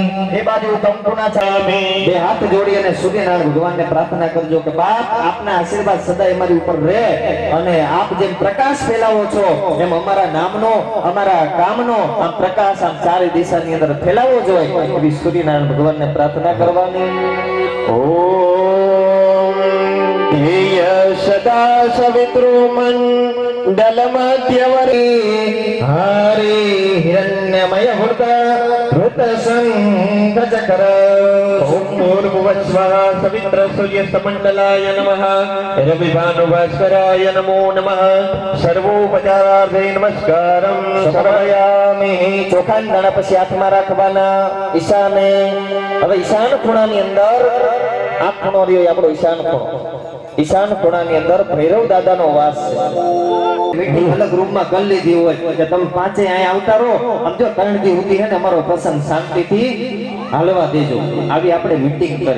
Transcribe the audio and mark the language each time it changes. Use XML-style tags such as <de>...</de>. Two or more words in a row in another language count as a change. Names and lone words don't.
<gu>એ બાજુ કંકુના ચામે બે હાથ જોડી અને સૂર્યનારાયણ ભગવાનને પ્રાર્થના કરજો કે બાપ આપના આશીર્વાદ સદાય અમારી ઉપર રહે, અને આપ જેમ પ્રકાશ ફેલાવો છો એમ અમારા નામનો અમારા કામનો આમ પ્રકાશ આમ ચારે દિશાની અંદર ફેલાવો જોઈએ, એવી સૂર્યનારાયણ ભગવાનને પ્રાર્થના કરવાની.</gu> <sa>ध्येय सदा सवितृमण्डलमध्यवरी हरि हिरण्यमय वृत धृत संघचकर. ओम भूर्भुवस्वः सवित्र सूर्य समण्डलाय नमः, रविभानुभास्कराय नमो नमः. सर्वोपचारार्थे नमस्कारं समर्पयामि.</sa> <gu>ચોખાંડા પછી હાથમાં રાખવાના ઈશાને. હવે ઈશાન ખૂણાની અંદર આ ખૂણો રહ્યો આપણો ઈશાન ખૂણો. ઈશાન ખૂણાની અંદર ભૈરવ દાદાનો વાસ છે. મીટિંગ અલગ રૂમમાં કરી લીધી હોય કે તમે પાંચે અહીંયા આવતા રહો, સમજો 3 દી સુધી હે ને અમારો પ્રસંગ શાંતિથી હાલવા દેજો, આવી આપણે મીટિંગ કરી.</gu>